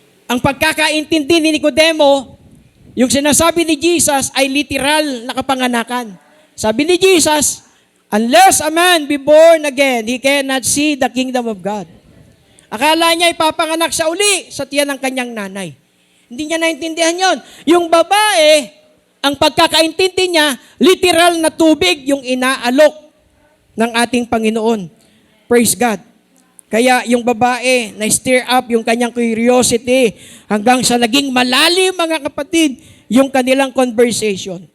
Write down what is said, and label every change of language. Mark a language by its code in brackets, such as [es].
[tl] Ang pagkakaintindi ni Nicodemo, yung sinasabi ni Jesus ay literal na kapanganakan. Sabi ni Jesus, [en] unless a man be born again, he cannot see the kingdom of God. [tl] Akala niya ipapanganak siya uli sa tiyan ng kanyang nanay. Hindi niya naintindihan yon. Yung babae, ang pagkakaintindi niya, literal na tubig yung inaalok ng ating Panginoon. Praise God. Kaya yung babae na [en] stir up [tl] yung kanyang curiosity hanggang sa naging malalim, mga kapatid, yung kanilang conversation.